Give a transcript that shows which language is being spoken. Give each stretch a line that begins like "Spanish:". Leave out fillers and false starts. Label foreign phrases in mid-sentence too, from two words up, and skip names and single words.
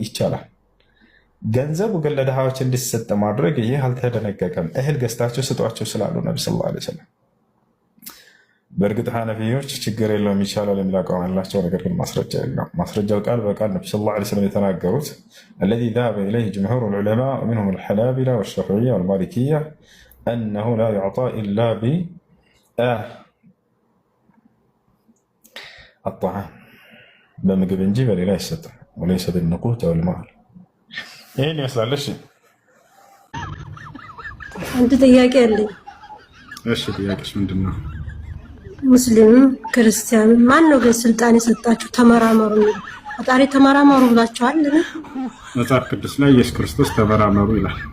Amharic: ይቻላል። ገንዘቡ ግን ለድሃዎች እንዲሰጥ ማድረግ ይህ አልተደነገገም። እህል ገዝታቸው ስጧቸው ስላሉ ነቢ
Arabic: صلى الله عليه
Amharic: ወሰለም። በእርግጥ ሐነፊዮች ችግር የለውም ይቻላል የሚል አቋም ያላቸው፣ ነገር ግን ማስረጃ የለውም። ማስረጃው ቃል በቃል ነቢ
Arabic: صلى الله عليه وسلم
Amharic: የተናገሩት አለዚ
Arabic: ذهب إليه جمهور العلماء ومنهم الحنابلة والشافعية والمالكية أنه لا يعطى إلا بالطعام
Amharic: በምግብ እንጂ በሌላ አይሰጥም።
Arabic: وليس بالنقود والمال።
Amharic: ይህን ይመስላል። እሺ አንድ ጥያቄ አለኝ። እሺ ጥያቄሽ ምንድን ነው? ሙስሊም ክርስቲያን ማን ነው ግን ስልጣን የሰጣችሁ ተመራመሩ? ፈጣሪ ተመራመሩ ብላችኋል? መጽሐፍ ቅዱስ ላይ ኢየሱስ ክርስቶስ ተመራመሩ ይላል።